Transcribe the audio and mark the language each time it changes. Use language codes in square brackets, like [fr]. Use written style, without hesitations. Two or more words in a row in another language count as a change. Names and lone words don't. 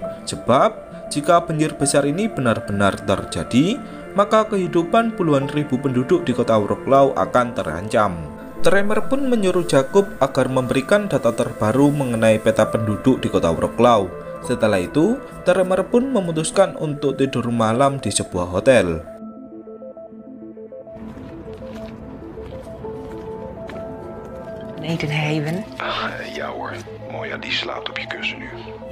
[id] Sebab, jika banjir besar ini benar-benar terjadi, maka kehidupan puluhan ribu penduduk di kota Wrocław akan terancam. Tremor pun menyuruh Jakub agar memberikan data terbaru mengenai peta penduduk di kota Wrocław. Setelah itu, Tremor pun memutuskan untuk tidur malam di sebuah hotel. Edenhaven? [nl] Ja hoor, Moja die slaapt op je kussen nu.